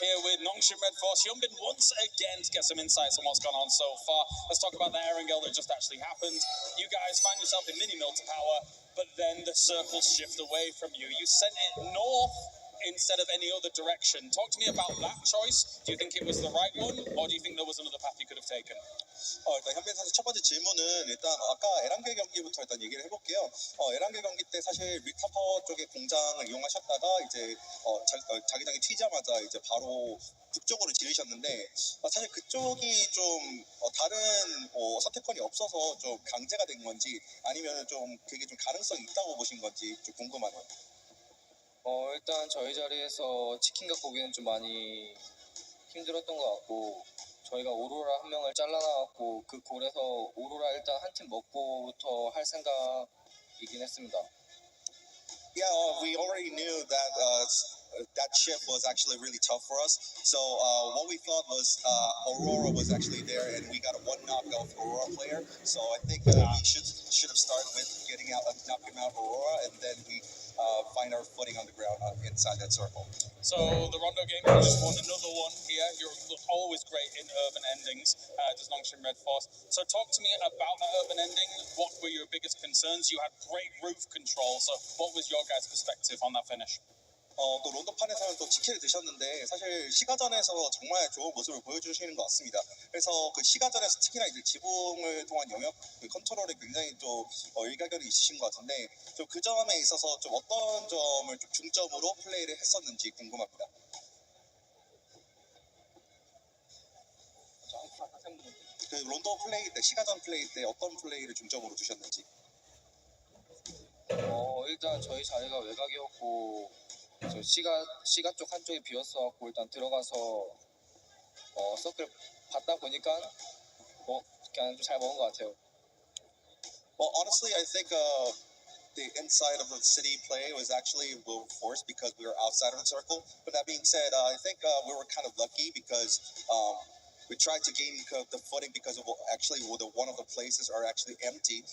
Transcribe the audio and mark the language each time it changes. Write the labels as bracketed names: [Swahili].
[English] Here with Nongshim Red Force, Yumbin once again to get some insights on what's gone on so far. Let's talk about the Erangel that just actually happened. You guys find yourself in mini mill to power, but then the circles shift away from you. You sent it north instead of any other direction. Talk to me about that choice. Do you think it was the right one, or do you think there was another path you could have taken? [Korean] 일단 현빈 선수 첫 번째 질문은 일단 아까 에란겔 경기부터 일단 얘기를 해볼게요. 에란겔 경기 때 사실 리타퍼 쪽의 공장을 이용하셨다가 이제 자기장이 튀자마자 이제 바로 북쪽으로 지르셨는데 사실 그쪽이 좀 다른 선택권이 없어서 좀 강제가 된 건지 아니면 좀 그게 좀 가능성이 있다고 보신 건지 좀 궁금하네요. 일단 저희 자리에서 치킨 갖고 오기는 좀 많이 힘들었던 것 같고 저희가 오로라 한 명을 잘라나왔고 그 골에서 오로라 일단 한 팀 먹고부터 할 생각이긴 했습니다. [English] Yeah, we already knew that that shift was actually really tough for us. So what we thought was Aurora was actually there, and we got a one knockout Aurora player. So I think we should have started with getting out, knocking out Aurora, and then we find our footing on the ground inside that circle. So the Rondo game, you just won another one here. You're always great in urban endings, does Nongshim Red Force. So talk to me about that urban ending. What were your biggest concerns? You had great roof control. So what was your guys' perspective on that finish? [Korean] 또 론도판에서는 또 지키를 드셨는데 사실 시가전에서 정말 좋은 모습을 보여주시는 것 같습니다. 그래서 그 시가전에서 특히나 이제 지붕을 통한 영역 그 컨트롤에 굉장히 또 일가견이 있으신 것 같은데 좀 그 점에 있어서 좀 어떤 점을 좀 중점으로 플레이를 했었는지 궁금합니다. 그 론도 플레이 때 시가전 플레이 때 어떤 플레이를 중점으로 두셨는지. 일단 저희 자리가 외곽이었고 저 시가 쪽 한쪽이 비었어갖고 일단 들어가서 서클 받다 보니까 그냥 좀 잘 먹은 것 같아요. [English] Well, honestly, I think the inside of the city play was actually forced because we were outside of the circle. But that being said, I think we were kind of lucky because we tried to gain the footing because of actually one of the places are actually empty.